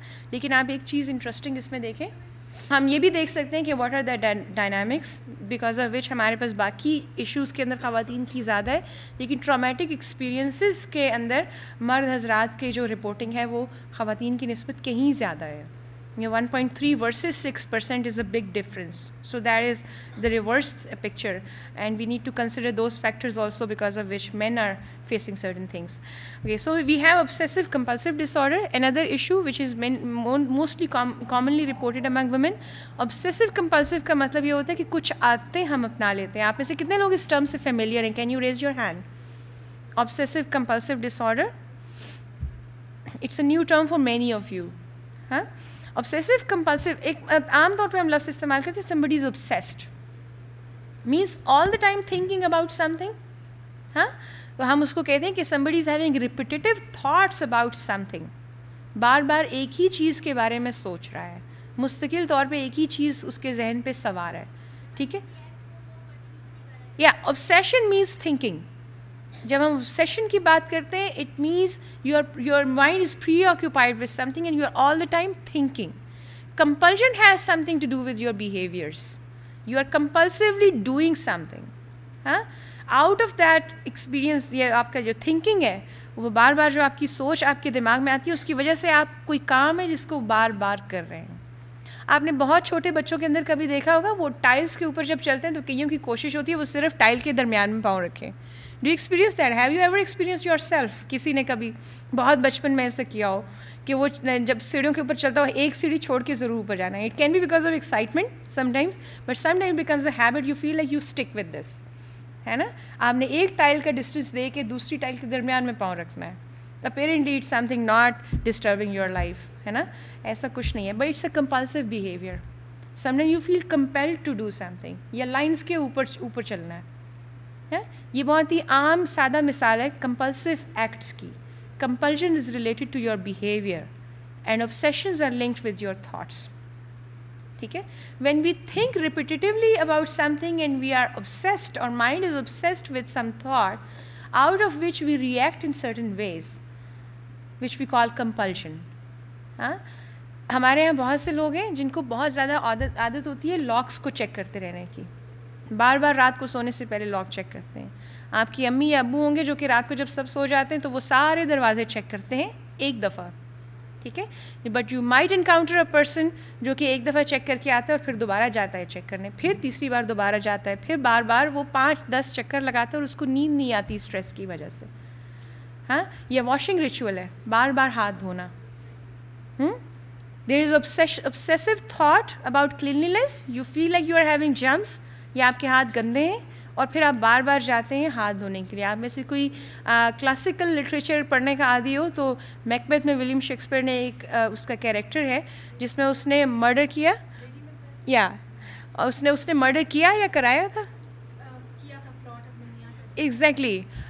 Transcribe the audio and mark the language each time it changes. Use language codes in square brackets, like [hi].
[ur] لیکن آپ ایک چیز انٹرسٹنگ اس میں دیکھیں، ہم یہ بھی دیکھ سکتے ہیں کہ [en] what are the dynamics because of which [ur] ہمارے پاس باقی ایشوز کے اندر خواتین کی زیادہ ہے، لیکن ٹرامیٹک ایکسپیرینسز کے اندر مرد حضرات کے جو رپورٹنگ ہے وہ خواتین کی نسبت کہیں زیادہ ہے. [en] 1.3 versus 6% is a big difference. So that is the reversed picture, and we need to consider those factors also because of which men are facing certain things. Okay, so we have obsessive compulsive disorder, another issue which is mostly commonly reported among women. [ur] Obsessive compulsive کا مطلب یہ ہوتا ہے کہ کچھ عادتیں ہم اپنا لیتے ہیں. آپ میں سے کتنے لوگ اس ٹرم سے فیملیئر ہیں؟ [en] Can you raise your hand? Obsessive compulsive disorder, it's a new term for many of you. ہاں، obsessive compulsive [ur] ایک عام طور پہ ہم لفظ استعمال کرتے ہیں [en] somebody is obsessed means all the time thinking about something. [ur] ہاں، تو ہم اس کو کہتے ہیں کہ [en] somebody is having repetitive thoughts about something. [ur] بار بار ایک ہی چیز کے بارے میں سوچ رہا ہے، مستقل طور پہ ایک ہی چیز اس کے ذہن پہ سوار ہے. [en] ٹھیک ہے، یا obsession means thinking. [ur] جب ہم obsession کی بات کرتے ہیں [en] It means your mind is preoccupied with something and you are all the time thinking. Compulsion has something to do with your behaviors. You are compulsively doing something. Out of that experience [ur] یہ آپ کا جو thinking ہے وہ بار بار جو آپ کی سوچ آپ کے دماغ میں آتی ہے، اس کی وجہ سے آپ کوئی کام ہے جس کو بار بار کر رہے ہیں. آپ نے بہت چھوٹے بچوں کے اندر کبھی دیکھا ہوگا وہ ٹائلس کے اوپر جب چلتے ہیں تو کئیوں کی کوشش ہوتی ہے وہ صرف ٹائل کے درمیان میں پاؤں رکھیں. [en] Do you experience that? Have you ever experience yourself? [ur] کسی نے کبھی بہت بچپن میں ایسا کیا ہو کہ وہ جب سیڑھیوں کے اوپر چلتا ہو ایک سیڑھی چھوڑ کے ضرور اوپر جانا ہے. [en] It can be because of excitement sometimes, but sometimes becomes a habit, you feel like you stuck with this, ہے نا. [ur] آپ نے ایک ٹائل کا ڈسٹینس دے کے دوسری ٹائل کے درمیان میں پاؤں رکھنا ہے. [en] apparently it's something not disturbing your life, [ur] ہے نا، ایسا کچھ نہیں ہے، [en] But it's a compulsive behaviour. Sometime you feel compelled to do something, [ur] یا لائنس کے اوپر چلنا ہے. یہ بہت ہی عام سادہ مثال ہے کمپلسو ایکٹس کی. [en] Compulsion is related to your behaviour and obsessions are linked with your thoughts. ٹھیک ہے، when we think repetitively about something and we are obsessed, our mind is obsessed with some thought out of which we react in certain ways which we call compulsion. [ur] ہاں، ہمارے یہاں بہت سے لوگ ہیں جن کو بہت زیادہ عادت ہوتی ہے لاکس کو چیک کرتے رہنے کی. بار بار رات کو سونے سے پہلے لاک چیک کرتے ہیں. آپ کی امی یا ابو ہوں گے جو کہ رات کو جب سب سو جاتے ہیں تو وہ سارے دروازے چیک کرتے ہیں ایک دفعہ. ٹھیک ہے، [en] but you might encounter a person [ur] جو کہ ایک دفعہ چیک کر کے آتا ہے اور پھر دوبارہ جاتا ہے چیک کرنے، پھر تیسری بار دوبارہ جاتا ہے، پھر بار بار وہ 5-10 چکر لگاتا ہے اور اس کو نیند نہیں آتی اسٹریس کی وجہ سے. ہاں، یہ واشنگ ریچول ہے، بار بار ہاتھ دھونا. [en] There is obsessive thought about cleanliness. You feel like you are having germs [ur] یا آپ کے ہاتھ گندے ہیں اور پھر آپ بار بار جاتے ہیں ہاتھ دھونے کے لیے. آپ میں سے کوئی کلاسیکل لٹریچر پڑھنے کا عادی ہو تو میکبیتھ میں ولیم شیکسپیئر نے ایک اس کا کیریکٹر ہے جس میں اس نے مرڈر کیا، یا اس نے مرڈر کیا یا کرایا تھا، ایگزیکٹلی.